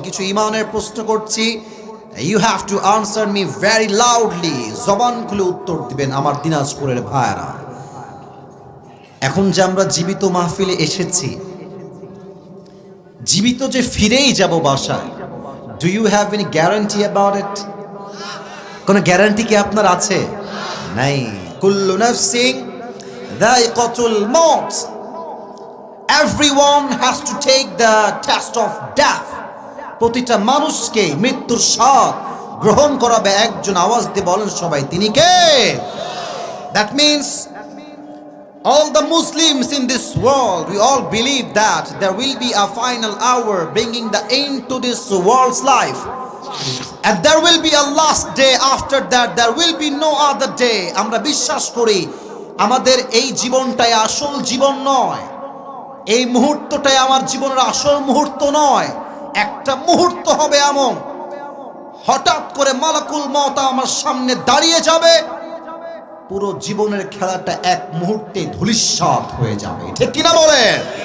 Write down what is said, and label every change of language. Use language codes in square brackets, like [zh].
[bn] কিছু ইমানের প্রশ্ন করছি, [en] you have to answer me very loudly, [bn] জবান খুলে উত্তর দিবেন আমার দিনাজপুরের ভাইরা। এখন যে আমরা জীবিত মাহফিলে এসেছি, জীবিত যে ফিরেই যাব বাসায়, [en] Do you have any guarantee about it? [bn] কোনো গ্যারান্টি কি আপনার আছে? নাই। [ar] কুল্লু নাফসিন যায়িকাতুল মাউত, [en] everyone has to take the test of death. [bn] প্রতিটা মানুষকে মৃত্যুর স্বাদ গ্রহণ করাবে একজন। আওয়াজ দিয়ে বলেন সবাই, তিনি কে? [en] That means all the Muslims in this world, we all believe that there will be a final hour bringing the end to this world's life, and there will be a last day after that, there will be no other day. [bn] আমরা বিশ্বাস করি আমাদের এই জীবনটাই আসল জীবন নয়, এই মুহূর্তটাই আমার জীবনের আসল মুহূর্ত নয়। একটা মুহূর্ত হবে এমন, হঠাৎ করে মালাকুল মওত আমার সামনে দাঁড়িয়ে যাবে, পুরো জীবনের খেলাটা এক মুহূর্তে ধূলিসাৎ হয়ে যাবে। ঠিক কিনা বলেন?